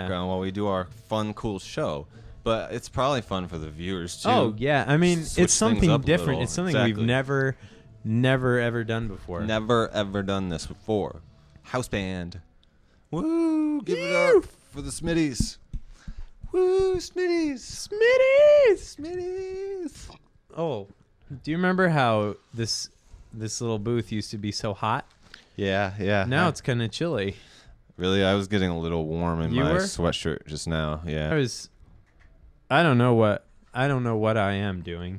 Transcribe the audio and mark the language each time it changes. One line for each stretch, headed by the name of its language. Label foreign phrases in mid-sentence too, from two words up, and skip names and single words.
English: background while we do our fun, cool show. But it's probably fun for the viewers, too. Oh yeah, I mean, Switch it's something things up a different. little. It's something Exactly. we've never ever done before. Never, ever done this before. House band. Woo! Give it up for the Smitties. Woo! Smitties! Smitties! Oh, do you remember how this little booth used to be so hot? Yeah. Now it's kind of chilly. Really, I was getting a little warm in You my were? sweatshirt just now. Yeah. I don't know what I am doing.